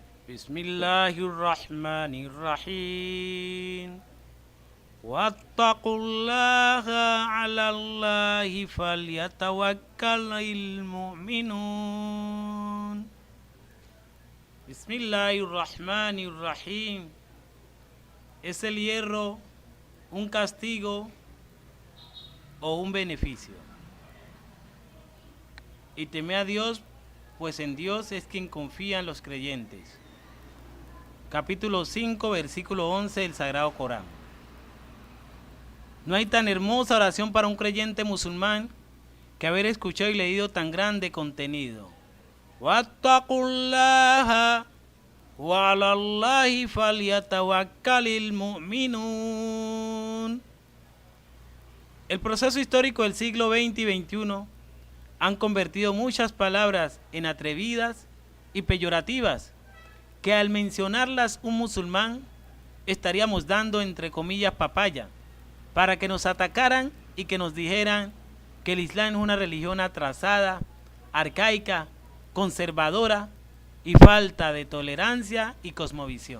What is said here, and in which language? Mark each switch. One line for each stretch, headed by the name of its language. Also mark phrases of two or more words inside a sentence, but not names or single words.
Arabic: Bismillahirrahmanirrahim. واتقوا الله على الله فليتوكل المؤمنون. Bismillahirrahmanirrahim.
Spanish: ¿Es el hierro un castigo o un beneficio? Y teme a Dios, pues en Dios es quien confían los creyentes. Capítulo 5, versículo 11 del Sagrado Corán. No hay tan hermosa oración para un creyente musulmán que haber escuchado y leído tan grande contenido.
Arabic: واتقوا الله وعلى الله فليتوكل المؤمنون.
Spanish: El proceso histórico del siglo XX y XXI han convertido muchas palabras en atrevidas y peyorativas, que al mencionarlas un musulmán estaríamos dando entre comillas papaya, para que nos atacaran y que nos dijeran que el Islam es una religión atrasada, arcaica, conservadora y falta de tolerancia y cosmovisión.